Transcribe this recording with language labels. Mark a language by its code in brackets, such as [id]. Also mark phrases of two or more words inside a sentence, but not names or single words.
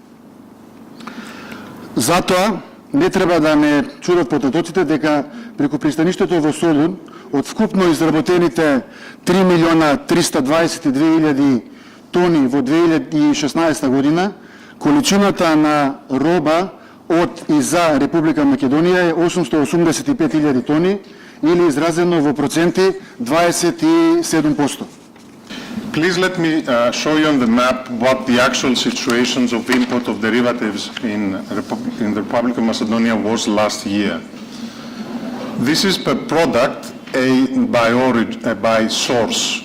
[mk] Затоа не треба да не чудат потатоците дека преку пристаништето во Солун од вкупно изработените 3.322.000 тони во 2016 година, количината на роба од и за Република Македонија е 885.000 тони или изразено во проценти 27%. [en] Please let me show you on the map what the actual situations of import of derivatives in the Republic of Macedonia was last year. This is per product by source.